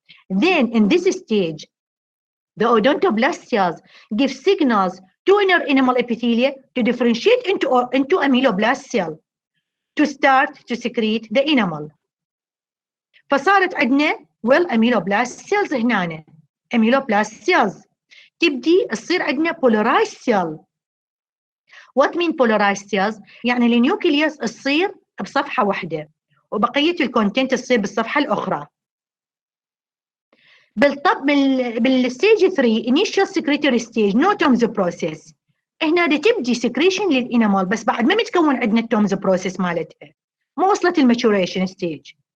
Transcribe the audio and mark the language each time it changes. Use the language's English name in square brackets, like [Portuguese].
[English] Then in this stage, the odontoblast cells give signals to inner enamel epithelia to differentiate into ameloblast cell to start to secrete the enamel. [Arabic] فصارت عندنا ameloblast cells هنا، ameloblast cells تبدي تصير عندنا polarized cell. [English] What mean polarized cells؟ [Arabic] يعني النيوكليوس تصير بصفحة واحدة وبقية الكونتنت تصير بالصفحة الأخرى. [English] بالستيج 3 initial secretory stage no Tom's process. [Arabic] هنا تبدي سكريشن للانامل، بس بعد ما متكون عندنا التومز بروسيس مالتها، ما وصلت الماتوريشن ستيج.